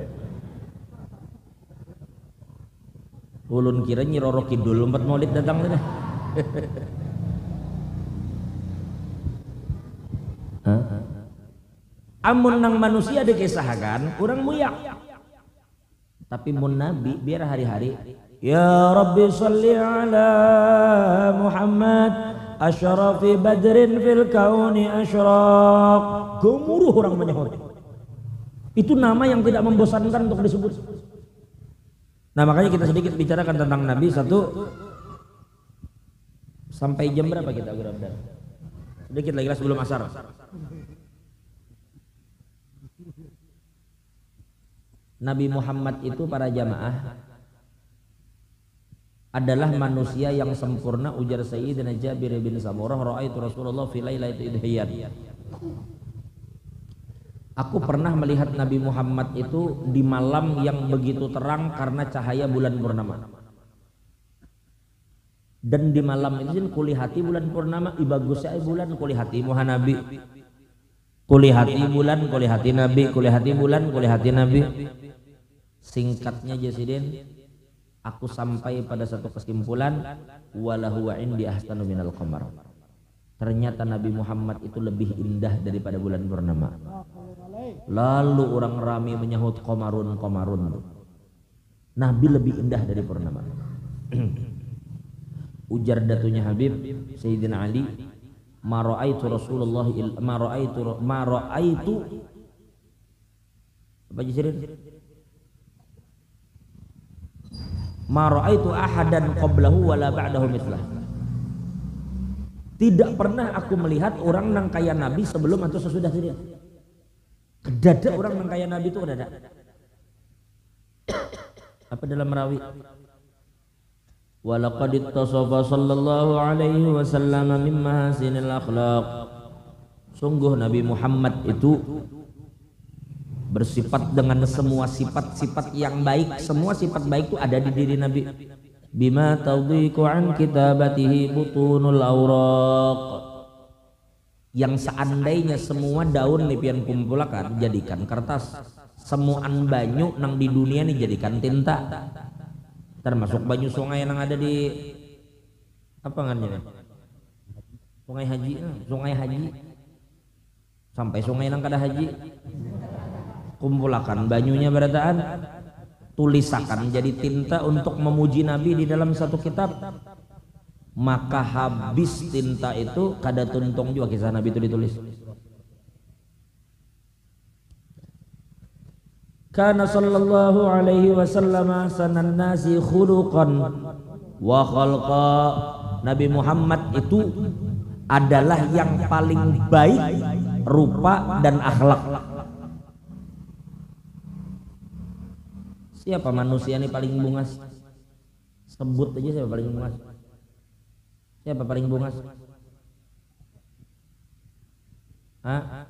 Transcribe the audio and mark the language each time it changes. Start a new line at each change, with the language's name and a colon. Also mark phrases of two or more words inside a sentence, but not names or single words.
Banjar: Ulun kira Nyi Roro Kidul empat maulid datang tadi. Amun nang manusia dikisahkan, orang muyak. Tapi mun Nabi biar hari-hari
Arabic: يا رب صل على محمد أشرف بدر في الكون أشرق.
Indonesian: Gemuruh orang menyahut. Itu nama yang tidak membosankan untuk disebut. Nah makanya kita sedikit bicarakan tentang Nabi satu. Sampai jam berapa kita berada? Sedikit lagi sebelum asar.
Banjar: Nabi Muhammad itu para jamaah adalah manusia yang sempurna, ujar Sayyidina Jabir bin Samurah,
Arabic: رأيت رسول الله في ليلة إضحيان.
Indonesian: Aku pernah melihat Nabi Muhammad itu di malam yang begitu terang karena cahaya bulan purnama.
Banjar: Dan di malam itu kulihati bulan purnama, ibagusnya bulan kulihati muhanabi. Kulihati bulan, kulihati nabi, kulihati bulan, kulihati nabi.
Indonesian: Singkatnya Jasidin, aku sampai pada satu kesimpulan,
Arabic: وله وعندي أحسن من القمر.
Indonesian: Ternyata Nabi Muhammad itu lebih indah daripada bulan purnama. Lalu orang ramai menyahut
Arabic: قمر قمر.
Indonesian: Nabi lebih indah dari purnama.
Banjar: Ujar datunya Habib Sayyidina Ali,
Arabic: ما رأيت رسول الله ما رأيت
Banjar: apa Jasidin?
Arabic: ما رأيت أحدا قبله ولا بعده مثله.
Banjar: Tidak pernah aku melihat orang nang kaya Nabi sebelum atau sesudah dia. Kedada orang nang kaya Nabi itu kedada. Apa dalam rawi?
Arabic: ولقد اتصف صلى الله عليه وسلم من محاسن الأخلاق.
Indonesian: Sungguh Nabi Muhammad itu bersifat dengan semua sifat-sifat yang baik. Semua sifat baik itu ada di diri Nabi.
Arabic: بما تضيق عن كتابته بطون الأوراق.
Banjar: Yang seandainya semua daun lipian kumpulakan jadikan kertas, semuaan banyu nang di dunia ini jadikan tinta. Termasuk banyu sungai yang ada di apa ngannya? Sungai Haji, sungai Haji. Sampai sungai nang kada haji. Kumpulakan banyunya berataan, tulisakan jadi tinta untuk memuji Nabi di dalam satu kitab. Maka habis tinta itu kada tuntung juga kisah Nabi itu ditulis.
Arabic: كان صلى الله عليه وسلم أحسن الناس خلقا وخلقا.
Indonesian: Nabi Muhammad itu adalah yang paling baik rupa dan akhlak.
Banjar: Siapa manusia ini paling bungas? Sebut aja siapa paling bungas. Siapa paling bungas? Hah?